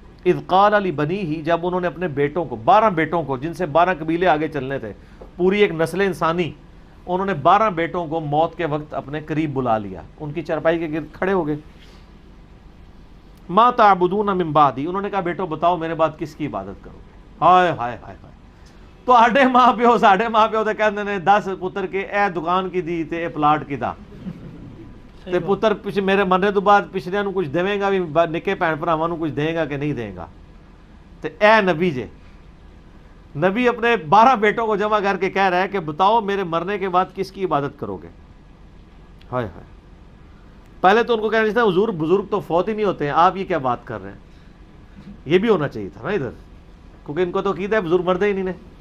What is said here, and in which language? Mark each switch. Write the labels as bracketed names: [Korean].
[Arabic] اذ قال لبنیہ، [Urdu] جب انہوں نے اپنے بیٹوں کو 12 بیٹوں کو جن سے 12 قبیلے آگے چلنے تھے، پوری ایک نسل انسانی، انہوں نے 12 بیٹوں کو موت کے وقت اپنے قریب بلا لیا، ان کی چارپائی کے گرد کھڑے ہو گئے. [Arabic] ما تعبدون من بعدی، [Urdu] انہوں نے کہا بیٹو بتاؤ میرے بعد کس کی عبادت کرو گے. ہائے ہائے ہائے ہائے. [Punjabi] تو آڈے ماں پیو ساڈے ماں پیو تے کہندے نے 10 پتر کے اے دکان کی دی تے اے پلاٹ کی دا تے پتر پیچھے میرے مرنے تو بعد پچھلیاں نو کچھ دیویں گا بھی، نکے بھن بھراواں نو کچھ دے گا کہ نہیں دے گا. تے اے نبی جے، [Urdu] نبی اپنے 12 بیٹوں کو جمع کر کے کہہ رہا ہے کہ بتاؤ میرے مرنے کے بعد کس کی عبادت کرو گے. ہائے ہائے. پہلے تو ان کو کہنا چاہیے حضور بزرگ تو فوت ہی نہیں ہوتے ہیں، آپ یہ کیا بات کر رہے ہیں. یہ بھی ہونا چاہیے تھا نا ادھر، کیونکہ ان کو تو عقیدہ ہے بزرگ مرتے ہی نہیں.